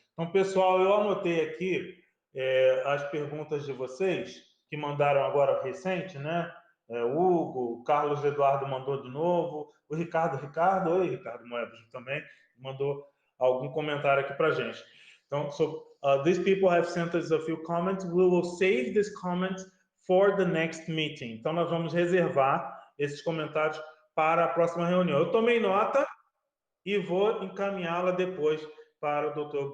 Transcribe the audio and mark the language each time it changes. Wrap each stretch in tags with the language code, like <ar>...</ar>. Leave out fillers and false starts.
<pt>Então, pessoal, eu anotei aqui as perguntas de vocês, que mandaram agora recente, né? Hugo, o Carlos Eduardo mandou de novo, o Ricardo, oi, Ricardo Moedas também, mandou algum comentário aqui para a gente.</pt> <en>Então, these people have sent us a few comments. We will save these comments for the next meeting.</en> <pt>Então, nós vamos reservar esses comentários para a próxima reunião. Eu tomei nota e vou encaminhá-la depois para o Dr.</pt>